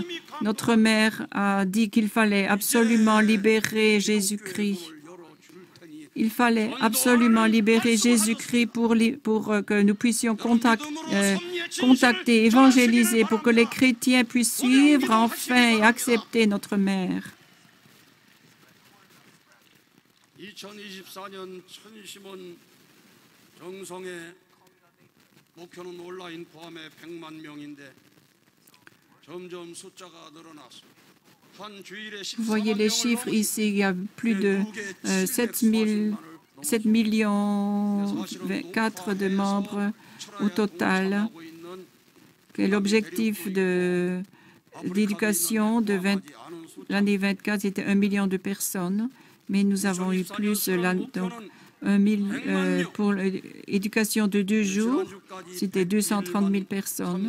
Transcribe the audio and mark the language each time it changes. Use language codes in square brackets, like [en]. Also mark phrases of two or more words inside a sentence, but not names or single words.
[fr] Notre mère a dit qu'il fallait absolument libérer Jésus-Christ. Il fallait absolument libérer Jésus-Christ pour que nous puissions contacter, évangéliser, pour que les chrétiens puissent suivre enfin et accepter notre mère. [ko] 2024년 천심원 정성의 목표는 온라인 포함해 100만 명인데 점점 숫자가 늘어났어. [fr] Vous voyez les chiffres ici, il y a plus de 7 millions 4 de membres au total. L'objectif d'éducation de l'année 24, c'était 1 million de personnes, mais nous avons eu plus, donc, pour l'éducation de 2 jours, c'était 230 000 personnes.